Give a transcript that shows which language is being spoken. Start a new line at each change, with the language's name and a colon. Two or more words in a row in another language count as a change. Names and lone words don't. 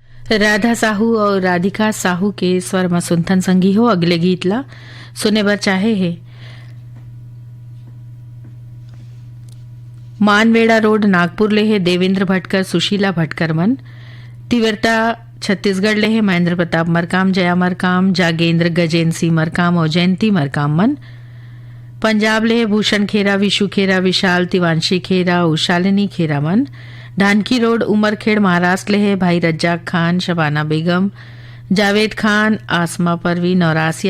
Chhattisgarhi: राधा साहू और राधिका साहू के स्वर में सुनथन संगी हो अगले गीत ला सुने बर चाहे है मानवेड़ा रोड नागपुर ले है देवेंद्र भटकर सुशीला भटकर मन तिवरता छत्तीसगढ़ ले है महेंद्र प्रताप मरकाम जया मरकाम जागेंद्र गजेंद्र सिंह मरकाम और जयंती मरकाम मन पंजाब ले है भूषण खेरा विशु खेरा विशाल तिवांशी खेरा उशालिनी खेरा मन ढानकी रोड उमरखेड़ महाराष्ट्र ले है भाई रज्जाक खान शबाना बेगम जावेद खान आसमा परवीन और आसिया